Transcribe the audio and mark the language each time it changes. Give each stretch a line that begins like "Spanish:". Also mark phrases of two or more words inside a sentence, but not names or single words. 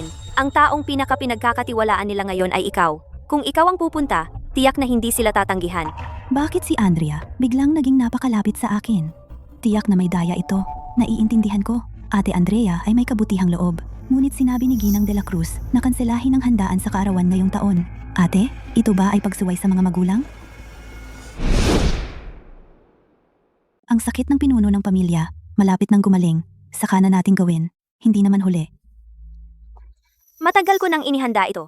Filipino: Ang taong pinagkakatiwalaan nila ngayon ay ikaw. Kung ikaw ang pupunta, tiyak na hindi sila tatanggihan. Bakit si Andrea biglang naging napakalapit sa akin? Tiyak na may daya ito. Naiintindihan ko. Ate Andrea ay may kabutihang loob. Ngunit sinabi ni Ginang de la Cruz na kanselahin ang handaan sa kaarawan ngayong taon. Ate, ito ba ay pagsuway sa mga magulang? Ang sakit ng pinuno ng pamilya, malapit ng gumaling. Saka na nating gawin, hindi naman huli. Matagal ko nang inihanda ito.